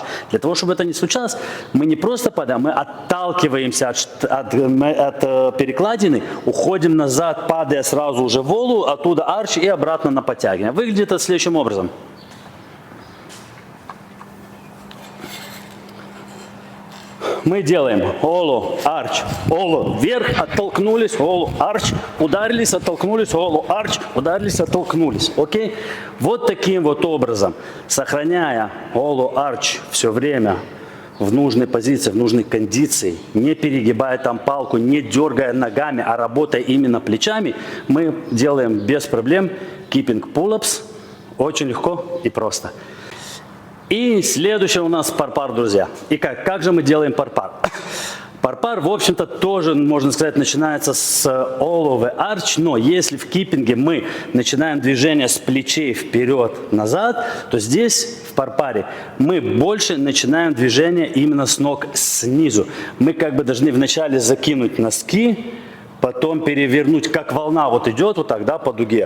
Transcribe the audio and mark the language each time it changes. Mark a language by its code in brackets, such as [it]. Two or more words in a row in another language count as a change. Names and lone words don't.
[ru] Для того, чтобы это не случалось, мы не просто падаем, мы отталкиваемся от перекладины, уходим назад, падая сразу уже в оло, оттуда арч и обратно на подтягивание. Выглядит это следующим образом. Мы делаем оло, арч, оло, вверх, оттолкнулись, оло, арч, ударились, оттолкнулись, оло, арч, ударились, оттолкнулись. Окей? Вот таким вот образом, сохраняя оло, арч все время в нужной позиции, в нужной кондиции, не перегибая там палку, не дергая ногами, а работая именно плечами, мы делаем без проблем [en] keeping pull-ups. [ru] Очень легко и просто. И следующее у нас парпар, друзья. И как же мы делаем парпар? Парпар, в общем-то, тоже, можно сказать, начинается с [en] all over arch, [ru] но если в киппинге мы начинаем движение с плечей вперед-назад, то здесь, в парпаре, мы больше начинаем движение именно с ног снизу. Мы как бы должны вначале закинуть носки, потом перевернуть, как волна вот идет вот так, да, по дуге.